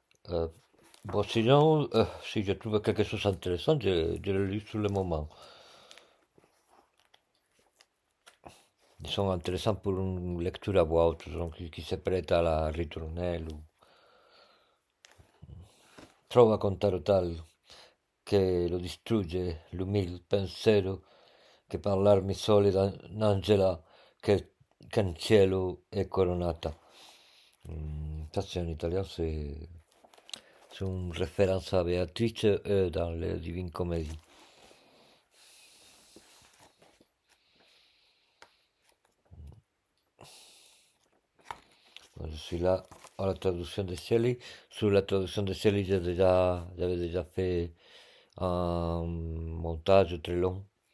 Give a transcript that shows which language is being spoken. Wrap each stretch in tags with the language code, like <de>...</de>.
<fr>Euh, bon, sinon, si je trouve quelque chose d'intéressant, je le lis sur le moment. Ils sont intéressants pour une lecture à voix haute, donc qui se prête à la ritournelle.</fr> <it>Trova con tal che lo distrugge l'umil pensiero che parlarmi sole d'Angela che in cielo è coronata.</it> <fr>Ça, c'est en italien, c'est une référence à Béatrice dans les Divines Comédies. Je suis là à la traduction de Shelley. Sur la traduction de Shelley, j'avais déjà fait un montage très long.</fr>